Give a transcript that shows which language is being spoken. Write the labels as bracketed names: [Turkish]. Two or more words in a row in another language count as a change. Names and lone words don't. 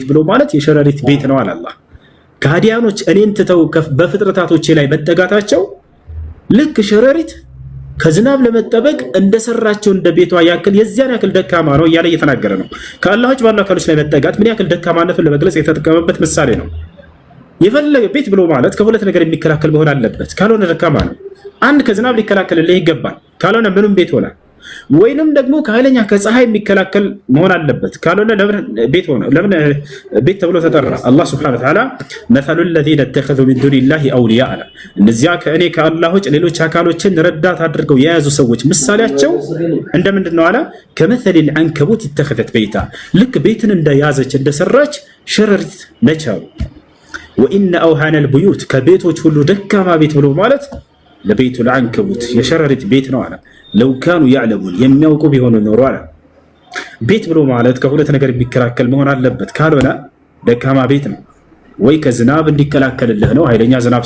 [Amharic] ብሎ ማለት የሸረሪት ቤት ነው አለ አላህ። ከሃዲያኖች እኔን ትተው በፍጥረታቶቼ ላይ መጠጋታቸው ልክ ሸረሪት ከዝናብ ለመጠበቅ እንደሰራቸው እንደ ቤቷ ያክል የዚያን ያክል ደካማ ነው እያለ እየተናገረ ነው። ከአላህ ውጭ ባሉ አካሎች ላይ መጠጋት ምን ያክል ደካማነቱን ለመግለጽ የተጠቀመበት ምሳሌ ነው። የፈለገ ቤት ብሎ ማለት ከሁለት ነገር የሚከላከል መሆን አለበት። ካልሆነ ደካማ ነው። አንድ ከዝናብ ሊከላከልልህ ይገባል። ካልሆነ ምንም ቤት ሆነ። ወይንም ደግሞ ከኃይለኛ ከፀሐይ የሚከላከል መሆን አለበት። ካልሆነ ለምን ቤት ሆነ? ለምን ቤት ተብሎ ተጠራ? አላህ [Arabic] سبحانه وتعالى مثل الذين اتخذوا من دون الله أولياء [Amharic] አለ። እነዚያ ከእኔ ከአላህ ውጭ ሌሎች አካሎችን ረዳት አድርገው የያዙ ሰዎች ምሳሌያቸው እንደምንድን ነው አለ? [Arabic] كمثل العنكبوت اتخذت بيتا [Amharic] ልክ ቤትን እንደያዘች እንደሰራች ሸረሪት ነች አሉ። [Arabic] وان اوهان البيوت [Amharic] ከቤቶች ሁሉ ደካማ ቤት ብሎ ማለት [Arabic] لبيت العنكبوت [Amharic] የሸረሪት ቤት ነው አለ። [Arabic] لو كانوا يعلمون [Amharic] የሚያውቁ ቢሆኑ ኖሮ አለ። ቤት ብሎ ማለት ከሁለት ነገር የሚከላከል መሆን አለበት። ካልሆነ ደካማ ቤት ነው። ወይ ከዝናብ እንዲከላከልልህ ነው ኃይለኛ ዝናብ